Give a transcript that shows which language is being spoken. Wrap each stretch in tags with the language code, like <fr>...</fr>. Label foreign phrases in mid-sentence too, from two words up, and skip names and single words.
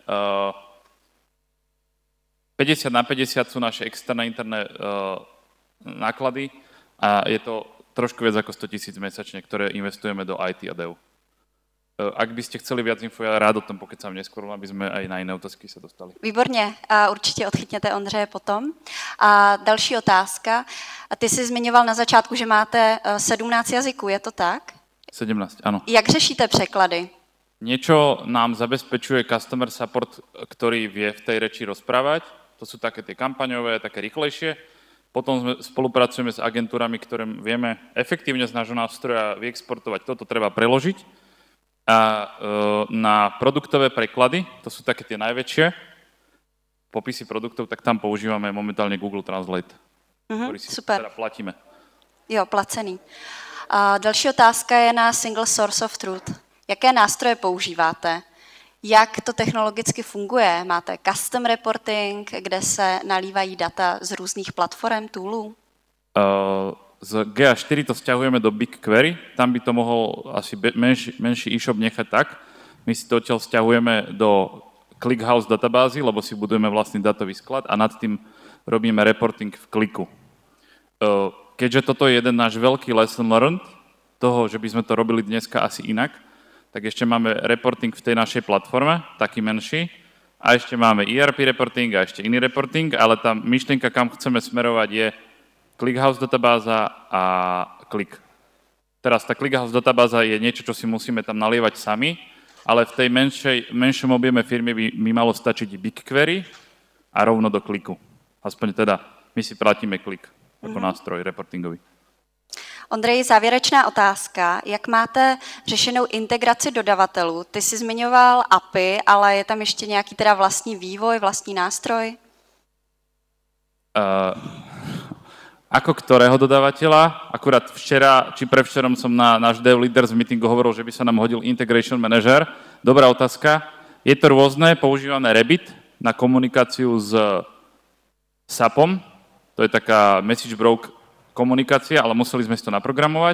<sk>50/50 sú naše externé interné náklady a je to trošku viac ako 100 000 mesačne, ktoré investujeme do IT a dev. Ak by ste chceli viac info, ja rád o tom pokecám neskôr, aby sme aj na iné otázky sa dostali.</sk> <cs>Výborně, a určitě odchytněte Ondřeje potom. A další otázka. A ty jsi zmiňoval na začátku, že máte 17 jazyků, je to tak?</cs> <sk>17, áno.</sk> <cs>Jak řešíte překlady?</cs> <sk>Niečo nám zabezpečuje</sk> <en>customer support,</en> <sk>ktorý vie v tej reči rozprávať. To sú také tie kampaňové, také rýchlejšie. Potom spolupracujeme s agentúrami, ktoré vieme efektívne z nášho nástroja vyexportovať. Toto treba preložiť. A na produktové preklady, to sú také tie najväčšie popisy produktov, tak tam používame momentálne Google Translate, ktorý si super. teda platíme.</sk> <cs>Jo, placený. A další otázka je na</cs> <en>Single Source of Truth.</en> <cs>Jaké nástroje používáte? Jak to technologicky funguje? Máte</cs> <en>custom reporting,</en> <cs>kde se nalívají data z různých platform, toolů?</cs> <sk>Z GA4 to stiahujeme do BigQuery, tam by to mohol asi menší e-shop nechať tak. My si to odtiaľ stiahujeme do ClickHouse databázy, lebo si budujeme vlastný datový sklad a nad tým robíme reporting v kliku. Keďže toto je jeden náš veľký</sk> <en>lesson learned,</en> <sk>toho, že by sme to robili dneska asi inak, tak ešte máme reporting v tej našej platforme, taký menší, a ešte máme ERP reporting a ešte iný reporting, ale tá myšlienka, kam chceme smerovať, je ClickHouse databáza a Click. Teraz tá ClickHouse databáza je niečo, čo si musíme tam nalievať sami, ale v tej menšom objeme firmy by mi malo stačiť BigQuery a rovno do Clicku. Aspoň teda my si platíme Click ako nástroj reportingový.</sk> <cs>Ondřej, závěrečná otázka. Jak máte řešenou integraci dodavatelů? Ty jsi zmiňoval API, ale je tam ještě nějaký teda vlastní vývoj, vlastní nástroj?</cs> <sk>Ako ktorého dodávateľa? Akurát včera, či prevčerom som na náš Dev Leaders meetingu hovoril, že by sa nám hodil</sk> <en>Integration Manager.</en> <sk>Dobrá otázka. Je to rôzne, používame Rabbit na komunikáciu s SAPom. To je taká</sk> <en>message broker</en> <sk>komunikácia, ale museli sme si to naprogramovať.</sk>